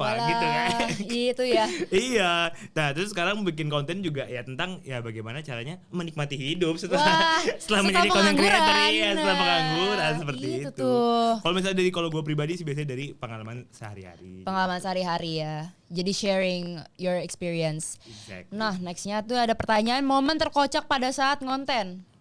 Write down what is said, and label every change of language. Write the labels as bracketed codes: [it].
[id] Walah, gitu kan. Itu ya. Iya. Nah terus sekarang bikin konten juga ya tentang ya bagaimana caranya menikmati hidup setelah menjadi konten creator ya, setelah pengangguran seperti itu. Kalau misalnya kalau gue pribadi sih biasanya dari pengalaman sehari-hari. Pengalaman sehari-hari ya. Jadi [en] sharing your experience. Exactly. [id] Nah nextnya tuh ada pertanyaan momen terkocak pada saat ngonten.